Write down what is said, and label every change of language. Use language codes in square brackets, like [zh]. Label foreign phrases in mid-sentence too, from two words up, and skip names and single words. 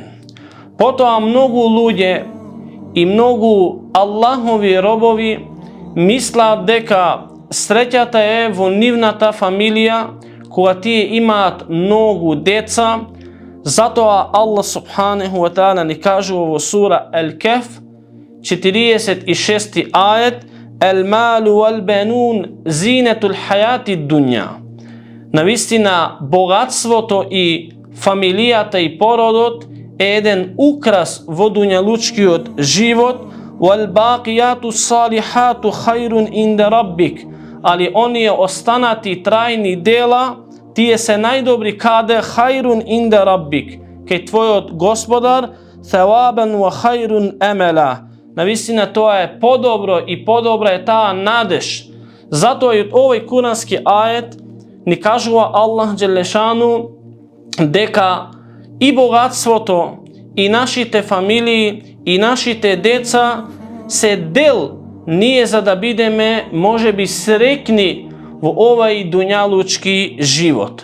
[mk] Потоа многу луѓе и многу Аллахови робови мислат дека среќата е во нивната фамилија, кога тие имаат многу деца. Затоа Аллах [ar] سبحانه وتعالى [mk] ни кажува во сура Ал-Кеф 46 ајет: [ar] المال والبنون زينة الحياة الدنيا. [mk] Навистина, богатството и фамилијата и породот е еден украс во дуњалучкиот живот. [ar] والباقيات الصالحات خير عند ربك. [mk] Али оние останати трајни дела, тие се најдобри каде? [ar] خير عند ربك, [mk] кај твојот господар. [ar] ثوابا وخير أملا. [mk] Навистина, тоа е подобро и подобра е таа надеж. Затоа и од овој курански ајет ни кажува Аллах Джелешану дека и богатството, и нашите фамилии, и нашите деца се дел ние за да бидеме можеби среќни во овај дуњалучки живот.